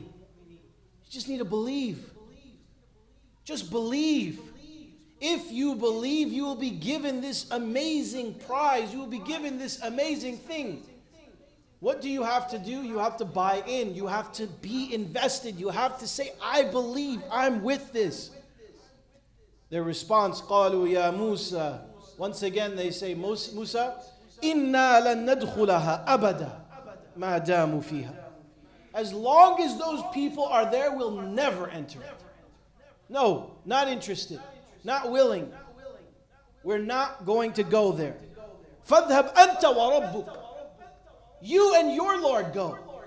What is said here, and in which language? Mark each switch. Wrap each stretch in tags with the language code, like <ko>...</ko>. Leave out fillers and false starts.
<en>You just need to believe. Just believe. If you believe, you will be given this amazing prize. You will be given this amazing thing. What do you have to do? You have to buy in. You have to be invested. You have to say, I believe. I'm with this. Their response,</en> <ar>قَالُوا يَا مُوسَى.</ar> <en>Once again they say, Musa,</en> <ar>إِنَّا لَن نَدْخُلَهَا أَبَدًا مَا دَامُوا فِيهَا.</ar> <en>As long as those people are there, we'll never enter it. No, not interested. Not willing. We're not going to go there.</en> <ar>فَاذْهَبْ أَنْتَ وَرَبُّكَ.</ar> <en>You and your Lord go.</en>